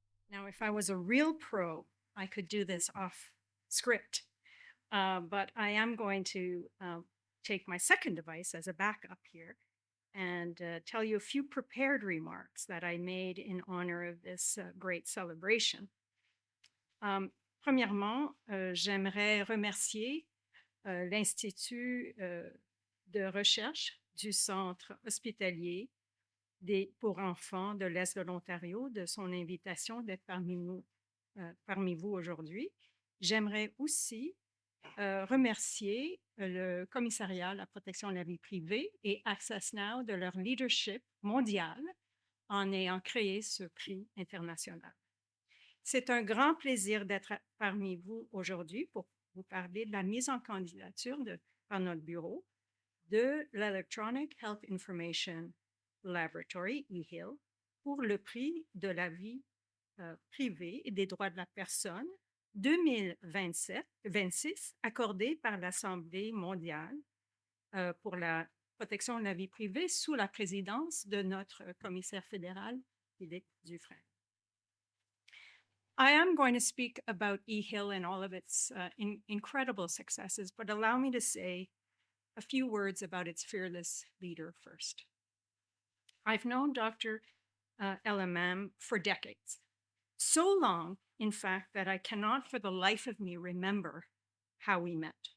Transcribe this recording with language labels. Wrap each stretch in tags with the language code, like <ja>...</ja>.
<en>Now, if I was a real pro, I could do this off script, but I am going to take my second device as a backup here and tell you a few prepared remarks that I made in honor of this great celebration.</en> <fr>Premièrement, j'aimerais remercier l'Institut de recherche du Centre hospitalier pour enfants de l'Est de l'Ontario de son invitation d'être parmi vous aujourd'hui. J'aimerais aussi remercier le Commissariat à la protection de la vie privée et Access Now de leur leadership mondial en ayant créé ce prix international. C'est un grand plaisir d'être parmi vous aujourd'hui pour vous parler de la mise en candidature par notre bureau de l'Electronic Health Information Laboratory, EHIL, pour le prix de la vie privée et des droits de la personne 2026 accordé par l'Assemblée mondiale pour la protection de la vie privée sous la présidence de notre commissaire fédéral, Philippe Dufresne.</fr> <en>I am going to speak about EHIL and all of its incredible successes, but allow me to say a few words about its fearless leader first. I've known Dr. El Emam for decades. So long, in fact, that I cannot for the life of me remember how we met.</en>